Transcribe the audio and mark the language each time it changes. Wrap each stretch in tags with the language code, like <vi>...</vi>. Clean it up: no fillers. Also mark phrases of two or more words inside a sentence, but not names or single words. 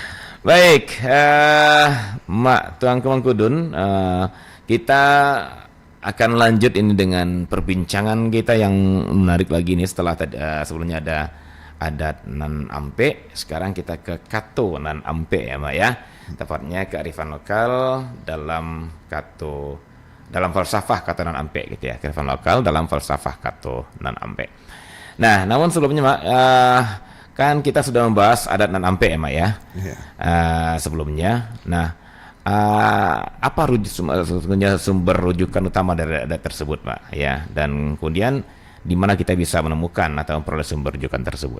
<id>Baik, Mak Tuang Kemengkudun, kita akan lanjut ini dengan perbincangan kita yang menarik lagi nih. Setelah sebelumnya ada</id> <min>adat nan ampe,</min> <id>sekarang kita ke</id> <min>kato nan ampe</min> <id>ya, Mak ya. Tepatnya kearifan lokal dalam kato, dalam falsafah</id> <min>kato nan ampe</min> <id>gitu ya. Kearifan lokal dalam falsafah</id> <min>kato nan ampe.</min> <id>Nah, namun sebelumnya Mak, kan kita sudah membahas</id> <min>adat nan ampe</min> <id>ya, Mak ya. Sebelumnya. Nah, apa sumber rujukan utama dari adat tersebut, Mak ya, dan kemudian di mana kita bisa menemukan atau memperoleh sumber rujukan tersebut.</id>